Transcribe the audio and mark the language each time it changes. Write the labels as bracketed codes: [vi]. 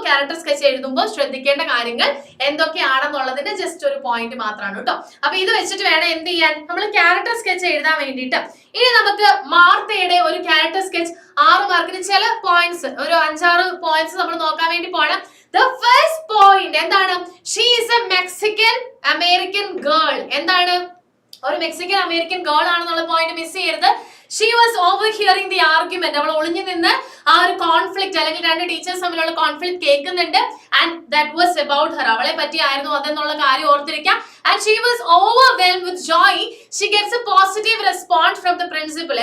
[ml] Character sketch എഴുതുമ്പോൾ ശ്രദ്ധിക്കേണ്ട കാര്യങ്ങൾ എന്തൊക്കെയാണെന്നുള്ളതിന്റെ ജസ്റ്റ് ഒരു പോയിന്റ് മാത്രമാണ് കേട്ടോ. അപ്പൊ ഇത് വെച്ചിട്ട് വേണം എന്ത് ചെയ്യാൻ, നമ്മൾ ക്യാരക്ടർ സ്കെച്ച് എഴുതാൻ വേണ്ടിയിട്ട്. ഇനി നമുക്ക് മാർത്തയുടെ ഒരു ക്യാരക്ടർ സ്കെച്ച് 6 മാർക്കിന് ചില പോയിന്റ്സ്, ഒരു 5-6 പോയിന്റ്സ് നമ്മൾ നോക്കാൻ വേണ്ടി പോകണം. [en] The first point എന്താണ്? She is a Mexican American girl. [ml] എന്താണ്? ഒരു മെക്സിക്കൻ അമേരിക്കൻ ഗേൾ ആണെന്നുള്ള പോയിന്റ് മിസ് ചെയ്യരുത്. She was ഓവർഹിയറിംഗ് the argument. അവൾ ഒളിഞ്ഞു നിന്ന് ആ ഒരു കോൺഫ്ലിക്റ്റ് അല്ലെങ്കിൽ രണ്ട് ടീച്ചേഴ്സ് തമ്മിലുള്ള കോൺഫ്ലിക്റ്റ് കേൾക്കുന്നുണ്ട്. And that was about Har. അവളെ പറ്റിയായിരുന്നു അതെന്നുള്ള കാര്യം ഓർത്തിരിക്കാം. [en] And she was overwhelmed with joy. She gets a positive response from the principal.